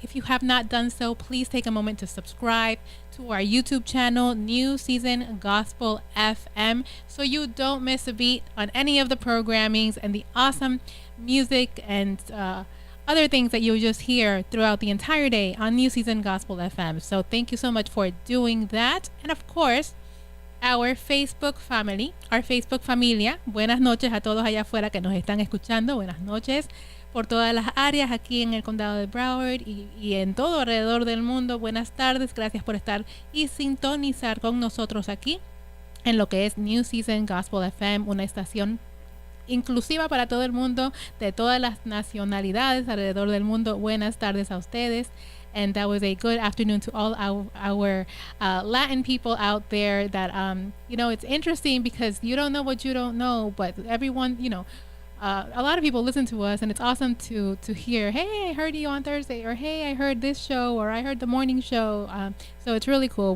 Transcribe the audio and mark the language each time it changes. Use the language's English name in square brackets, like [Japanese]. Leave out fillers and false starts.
[English] If you have not done so, please take a moment to subscribe to our YouTube channel, New Season Gospel FM, so you don't miss a beat on any of the programmings and the awesome music and other things that you'll just hear throughout the entire day on New Season Gospel FM. So thank you so much for doing that. And of course, our Facebook family, our Facebook familia. [Spanish] Buenas noches a todos allá afuera que nos están escuchando. Buenas noches por todas las áreas aquí en el condado de Broward y en todo alrededor del mundo. Buenas tardes, gracias por estar y sintonizar con nosotros aquí en lo que es New Season Gospel FM, una estación inclusiva para todo el mundo, de todas las nacionalidades alrededor del mundo. Buenas tardes a ustedes. [English] And that was a good afternoon to all our Latin people out there that, it's interesting because you don't know what you don't know, but everyone, a lot of people listen to us, and it's awesome to hear, hey, I heard you on Thursday, or hey, I heard this show, or I heard the morning show. So it's really cool.